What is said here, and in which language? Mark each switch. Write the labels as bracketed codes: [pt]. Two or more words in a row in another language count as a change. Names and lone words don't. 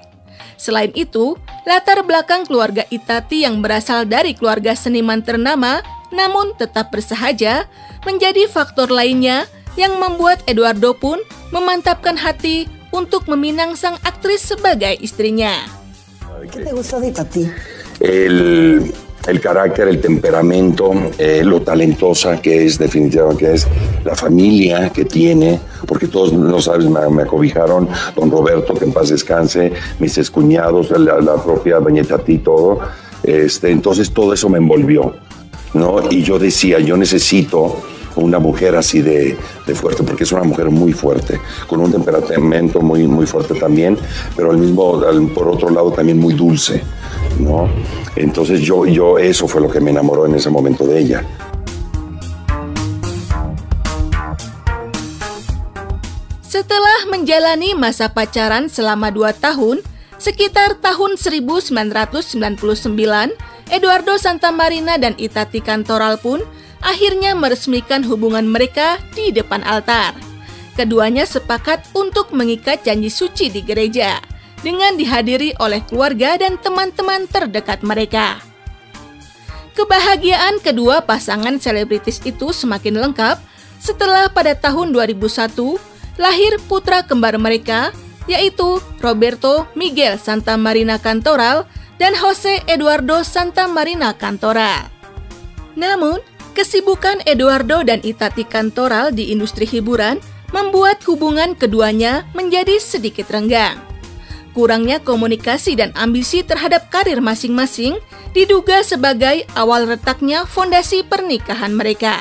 [id] Selain itu, latar belakang keluarga Itati yang berasal dari keluarga seniman ternama namun tetap bersahaja, menjadi faktor lainnya yang membuat Eduardo pun memantapkan hati untuk meminang sang aktris sebagai istrinya. [es] ¿Qué te gustó de Itati? El carácter, el temperamento, lo talentosa que es, definitivamente, que es la familia que tiene, porque todos, no sabes, me acobijaron, don Roberto, que en paz descanse, mis excuñados, la propia doña Itati, todo. Entonces todo eso me envolvió, ¿no? Y yo decía, yo necesito una mujer así de fuerte, porque es una mujer muy fuerte, con un temperamento muy, muy fuerte también, pero por otro lado también muy dulce, ¿no? Entonces yo eso fue lo que me enamoró en ese momento de ella. [id] Setelah menjalani masa pacaran selama 2 tahun, sekitar tahun 1999, Eduardo Santamarina dan Itati Cantoral pun akhirnya meresmikan hubungan mereka di depan altar. Keduanya sepakat untuk mengikat janji suci di gereja, dengan dihadiri oleh keluarga dan teman-teman terdekat mereka. Kebahagiaan kedua pasangan selebritis itu semakin lengkap setelah pada tahun 2001 lahir putra kembar mereka, yaitu Roberto Miguel Santamarina Cantoral dan Jose Eduardo Santamarina Cantoral. Namun, kesibukan Eduardo dan Itati Cantoral di industri hiburan membuat hubungan keduanya menjadi sedikit renggang. Kurangnya komunikasi dan ambisi terhadap karir masing-masing diduga sebagai awal retaknya fondasi pernikahan mereka.